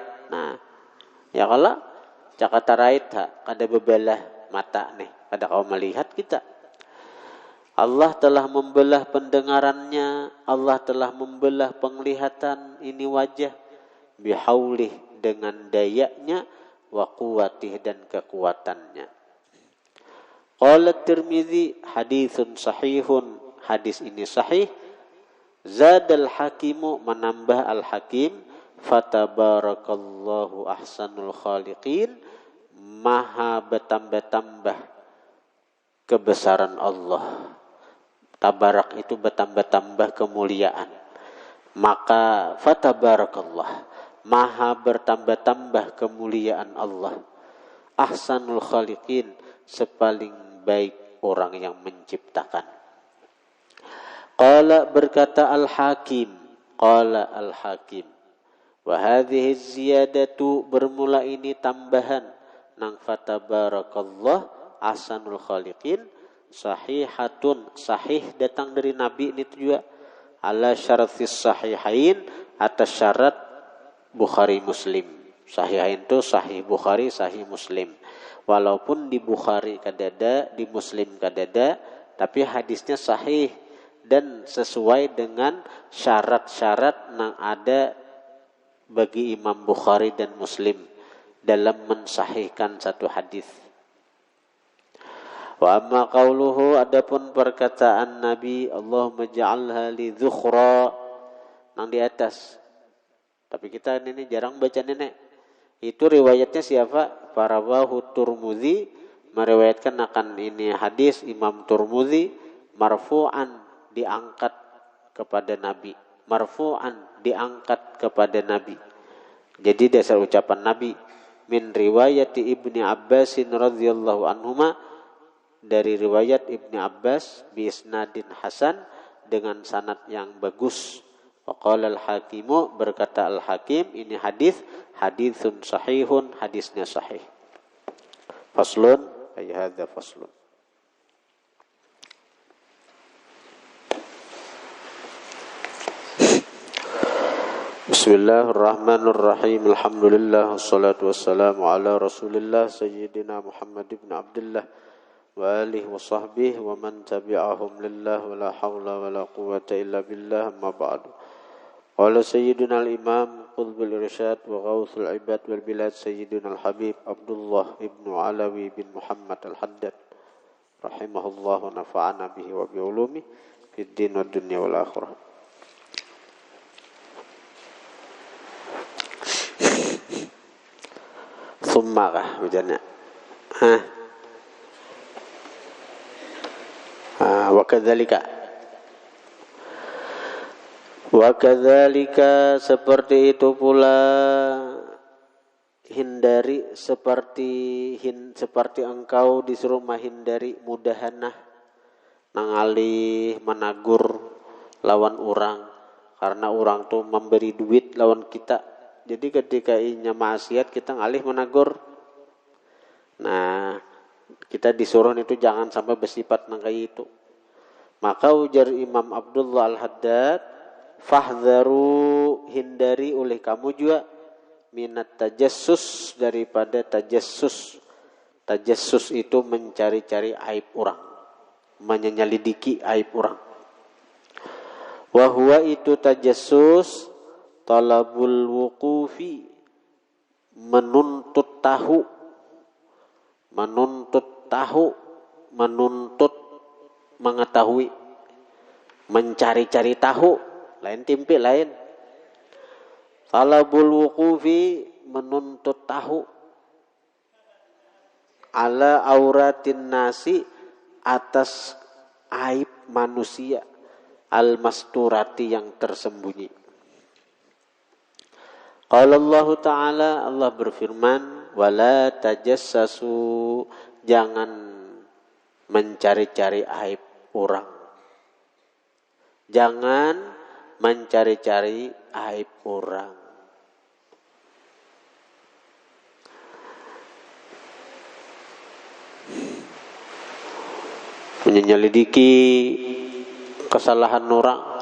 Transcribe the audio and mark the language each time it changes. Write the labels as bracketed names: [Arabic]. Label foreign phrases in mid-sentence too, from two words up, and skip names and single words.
[Banjar] Nah, ya kalau cakap tarait ada bebelah mata nih kada kau melihat kita. [Indonesian] Allah telah membelah pendengarannya, Allah telah membelah penglihatan ini wajah bihaulih dengan dayanya [Arabic] wa quwwatih [Indonesian] dan kekuatannya. [Arabic] قال الترمذي حديث صحيح [Indonesian] hadis ini sahih. [Arabic] Zadal hakimu, [Indonesian] menambah al-hakim, [Arabic] fatabarakallahu ahsanul khaliqin, [Indonesian] maha bertambah-tambah kebesaran Allah. Tabarak itu bertambah-tambah kemuliaan. Maka fatabarakallah, maha bertambah-tambah kemuliaan Allah. [Arabic] Ahsanul khaliqin, [Indonesian] sepaling baik orang yang menciptakan. [Arabic] قال, [Indonesian] berkata al-hakim, [Arabic] قال الحاكم، وهذه زيادة, [Indonesian] bermula ini tambahan nang [Arabic] fatabarakallah ahsanul khaliqin, sahihatun, [Indonesian] sahih datang dari Nabi ini juga, [Arabic] ala syaratis sahihain, [Indonesian] atas syarat Bukhari Muslim. Sahihain itu sahih Bukhari, sahih Muslim. Walaupun di Bukhari kadada, di Muslim kadada, tapi hadisnya sahih dan sesuai dengan syarat-syarat yang ada bagi Imam Bukhari dan Muslim dalam mensahihkan satu hadis. [Arabic] وأما قوله, [Indonesian] adapun perkataan Nabi, [Arabic] Allahumma ja'alha li dhukhra, [Indonesian] nang di atas. Tapi kita ini jarang baca nenek. Itu riwayatnya siapa? [Arabic] Farawahu Turmudzi, [Indonesian] meriwayatkan akan ini hadis Imam Turmudzi marfu'an, diangkat kepada Nabi. Marfu'an, diangkat kepada Nabi. Jadi dasar ucapan Nabi, [Arabic] من رواية ابن عباس رضي الله عنهما, [Indonesian] dari riwayat Ibni Abbas [Arabic] بإسناد حسن, [Indonesian] dengan sanad yang bagus. [Arabic] وقال الحاكم, [Indonesian] berkata al-hakim, ini [Arabic] hadithun sahihun, [Indonesian] hadisnya sahih. [Arabic] فصل، أي هذا فصل. Bismillahirrahmanirrahim. الحمد لله والصلاة والسلام على رسول الله سيدنا محمد بن عبد الله وآله وصحبه ومن تبعهم لله ولا حول ولا قوة إلا بالله, أما بعد. قال سيدنا الإمام قطب الإرشاد وغوث العباد والبلاد سيدنا الحبيب عبد الله بن علوي بن محمد الحداد رحمه الله ونفعنا به وبعلوم في الدين والدنيا والآخرة. [Banjar] Thumma kah ujarnya? [Arabic] Wa kadzalika, [Indonesian] seperti itu pula, hindari seperti engkau disuruh menghindari mudahanah, nangalih menagur lawan orang, karena orang tuh memberi duit lawan kita. [Banjar] Jadi ketika inya maksiat kita ngalih menagur. [Indonesian] Nah, kita disuruh itu jangan sampai bersifat kayak itu. Maka ujar Imam Abdullah Al-Haddad, fahdharu, hindari oleh kamu juga, [Arabic] minat tajassus, [Indonesian] daripada tajassus. Tajassus itu mencari-cari aib orang, menyelidiki aib orang. [Arabic] وهو, [Indonesian] itu tajassus, [Arabic] talabul wuqufi, [Indonesian] menuntut tahu, menuntut mengetahui, mencari-cari tahu, lain timpi lain. [Arabic] Talabul wuqufi, [Indonesian] menuntut tahu, [Arabic] ala auratin nasi, [Indonesian] atas aib manusia, al-masturati, yang tersembunyi. [Arabic] قال الله تعالى, [Indonesian] Allah berfirman, [Arabic] ولا تجسسوا, [Indonesian] jangan mencari-cari aib orang. Jangan mencari-cari aib orang. Menyelidiki kesalahan orang.